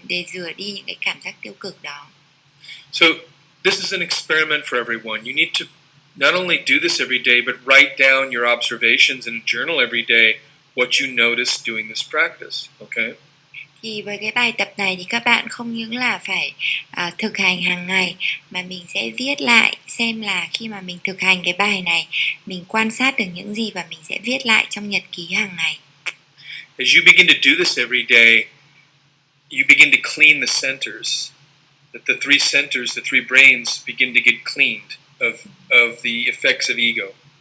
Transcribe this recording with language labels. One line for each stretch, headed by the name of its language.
Vietnamese: Để rửa đi những cái cảm giác tiêu cực đó.
English: So this is an experiment for everyone. You need to not only do this every day, but write down your observations in a journal every day, what you notice doing this practice, okay?
Vietnamese: Thì với cái bài tập này thì các bạn không những là phải thực hành hàng ngày, mà mình sẽ viết lại xem là khi mà mình thực hành cái bài này mình quan sát được những gì, và mình sẽ viết lại trong nhật ký hàng ngày.
English: As you begin to do this every day, you begin to clean the centers. That the three centers, the three brains begin to get cleaned of the effects of ego.